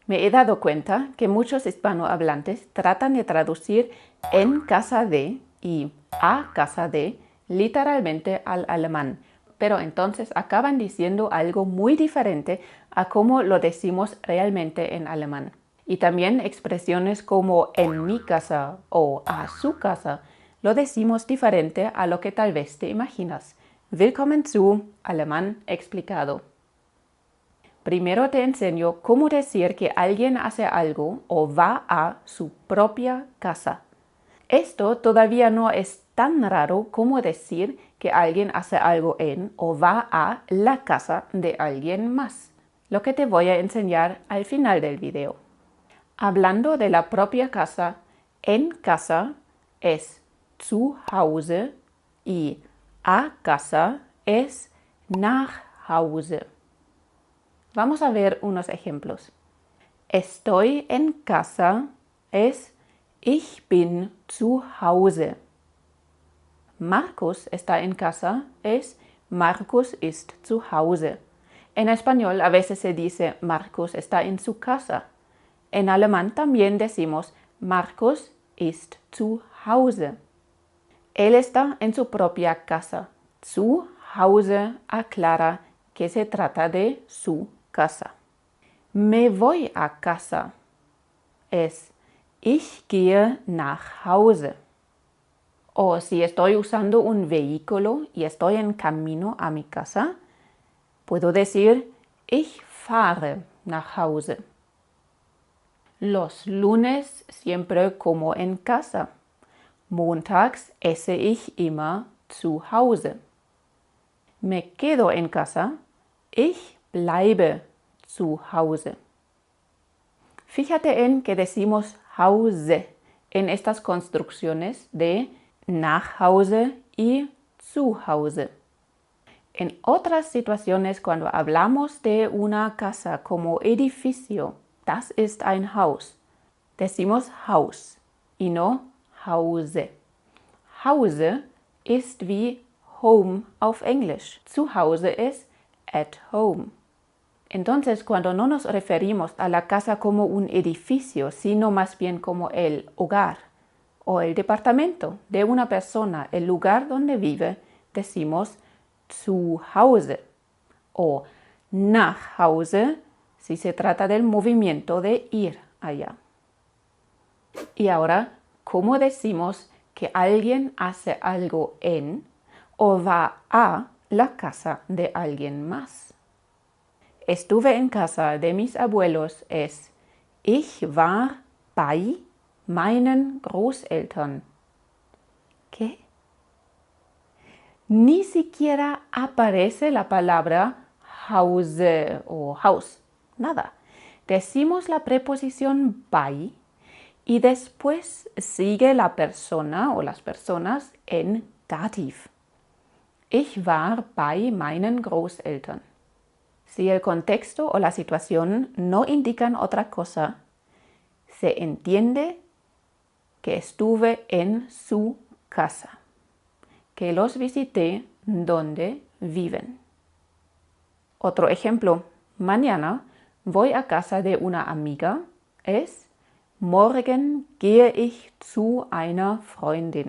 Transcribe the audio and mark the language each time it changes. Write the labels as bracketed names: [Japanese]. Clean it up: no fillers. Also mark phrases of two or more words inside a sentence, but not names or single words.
[Spanish] Me he dado cuenta que muchos hispanohablantes tratan de traducir en casa de y a casa de literalmente al alemán, pero entonces acaban diciendo algo muy diferente a cómo lo decimos realmente en alemán. Y también expresiones como en mi casa o a su casa lo decimos diferente a lo que tal vez te imaginas. [German] Willkommen zu Alemán explicado. [Spanish] Primero te enseño cómo decir que alguien hace algo o va a su propia casa. Esto todavía no es tan raro como decir que alguien hace algo en o va a la casa de alguien más, lo que te voy a enseñar al final del video. Hablando de la propia casa, en casa es [German] zu Hause [Spanish] y a casa es [German] nach Hause. [Spanish] Vamos a ver unos ejemplos. Estoy en casa es [German] ich bin zu Hause. [Spanish] Marcus está en casa es [German] Marcus ist zu Hause. [Spanish] En español a veces se dice Marcus está en su casa. En alemán también decimos [German] Marcus ist zu Hause. [Spanish] Él está en su propia casa. [German] Zu Hause [Spanish] aclara que se trata de su casa. Me voy a casa es [German] ich gehe nach Hause. [Spanish] O si estoy usando un vehículo y estoy en camino a mi casa, puedo decir [German] ich fahre nach Hause. [Spanish] Los lunes siempre como en casa. [German] Montags esse ich immer zu Hause. [Spanish] Me quedo en casa. [German] Ich bleibe zu Hause. [Spanish] Fíjate en que decimos Hause en estas construcciones de [German] nach Hause [Spanish] y [German] zu Hause. [Spanish] En otras situaciones, cuando hablamos de una casa como edificio, [German] das ist ein Haus, [Spanish] decimos Haus y no Hause. [German] Hause ist wie home auf Englisch. Zu Hause [Spanish] es [English] at home. [Spanish] Entonces, cuando no nos referimos a la casa como un edificio, sino más bien como el hogar o el departamento de una persona, el lugar donde vive, decimos [German] zu Hause [Spanish] o [German] nach Hause [Spanish] si se trata del movimiento de ir allá. Y ahora, ¿cómo decimos que alguien hace algo en o va a la casa de alguien más? Estuve en casa de mis abuelos es [German] ich war bei meinen Großeltern. [Spanish] ¿Qué? Ni siquiera aparece la palabra Hause o Haus. Nada. Decimos la preposición bei y después sigue la persona o las personas en Dativ. [German] Ich war bei meinen Großeltern. [Spanish] Si el contexto o la situación no indican otra cosa, se entiende que estuve en su casa, que los visité donde viven. Otro ejemplo, mañana voy a casa de una amiga es [German] morgen gehe ich zu einer Freundin.